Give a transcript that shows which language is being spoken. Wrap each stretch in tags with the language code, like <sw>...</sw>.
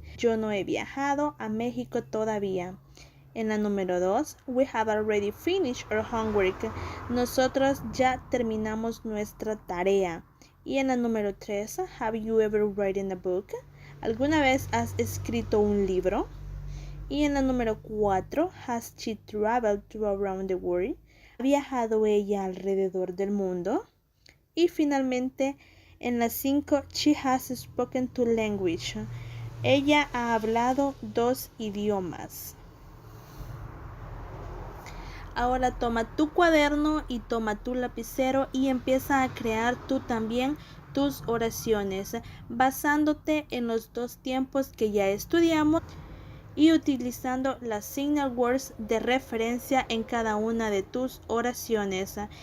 <es>Yo no he viajado a México todavía. En la número 2,</es> <en>we have already finished our homework.</en> <es>Nosotros ya terminamos nuestra tarea. Y en la número 3,</es> <en>have you ever written a book?</en> <es>¿Alguna vez has escrito un libro? Y en la número 4,</es> <en>has she traveled around the world?</en> <es>¿Ha viajado ella alrededor del mundo? Y finalmente, en la 5,</es> <en>she has spoken 2 languages.</en> <es>Ella ha hablado 2 idiomas. Ahora toma tu cuaderno y toma tu lapicero y empieza a crear tú también tus oraciones, basándote en los 2 tiempos que ya estudiamos y utilizando las signal words de referencia en cada una de tus oraciones.</es>